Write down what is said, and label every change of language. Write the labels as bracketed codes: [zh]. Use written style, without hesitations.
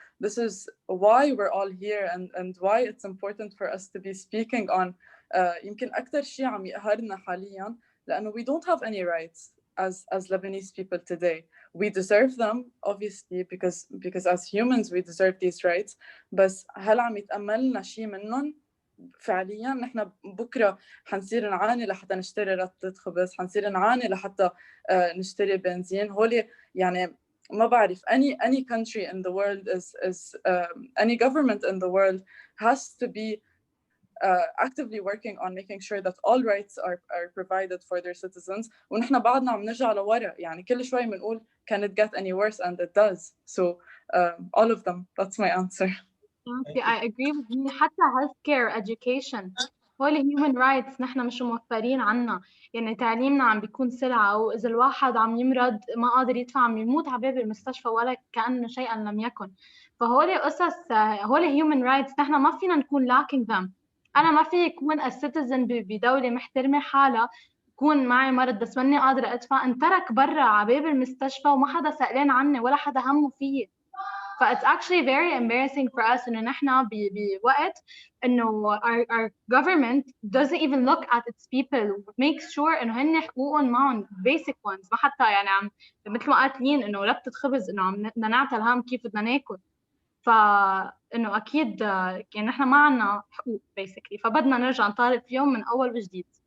[en] This is why we're all here and why it's important for us to be speaking on [ar] يمكن أكتر شيء عم يقهرنا حالياً لأنه [en] we don't have any rights as Lebanese people today. We deserve them obviously because as humans we deserve these rights. [ar] بس هل عم يتأملنا شيء منهم؟ فعلياً نحن بكرة حنصير نعاني لحتى نشتري رطة خبز، حنصير نعاني لحتى نشتري بنزين. هولي يعني ما بعرف [en] any country in the world is any government in the world has to be actively working on making sure that all rights are provided for their citizens. [ar] ونحن بعدنا عم نرجع لورا، يعني كل شوي بنقول [en] can it get any worse, and it does. So all of them. That's my answer. I agree with you. [ar] حتى [en] healthcare, education، [ar] هول human rights نحن مش موفرين عنا. يعني تعليمنا عم بيكون سلعة، وإذا الواحد عم يمرض ما قادر يدفع عم يموت على باب المستشفى ولا كأنه شيئا لم يكن. فهول قصص، هول human rights نحن ما فينا نكون [en] lacking them. [ar] أنا ما في يكون [en] a citizen [ar] بدولة محترمة حالها يكون معي مرض بس ماني قادرة أدفع، انترك برا على باب المستشفى وما حدا سألان عني ولا حدا همه فيي. [en] ف it's actually very embarrassing for us [ar] إنه نحن بوقت إنه [en] our government doesn't even look at its people, makes sure [ar] إنه هن حقوقهم معهم [en] basic ones. [ar] ما حتى يعني عم مثل ما قالت لين إنه لبتة خبز إنه عم بدنا نعتل هم كيف بدنا ناكل. فإنه أكيد يعني نحن ما عنا حقوق basically، فبدنا نرجع نطالب فيهم من أول وجديد.